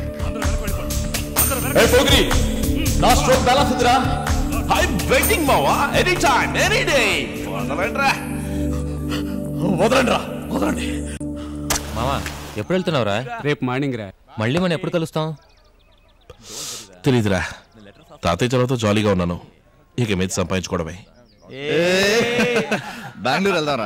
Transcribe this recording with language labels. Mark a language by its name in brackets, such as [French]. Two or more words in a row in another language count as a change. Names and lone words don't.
[Telugu] Hey, Fogri. నా [English] stroke balance [Telugu] ఉందిరా. [English] I'm waiting, Mawa. Anytime, any day. [Telugu] వదలండి రా, వదలండి. మామా ఎప్పుడు వెళ్తున్నావురా? రేపు మార్నింగ్ రా. మళ్ళీ మనం ఎప్పుడు కలుస్తాం? తెలీదురా. తాతయ్య చొరవతో జాలీగా ఉన్నాను. ఇక మీద సంపాదించుకోవడమే. బెంగళూరు వెళ్దాంరా.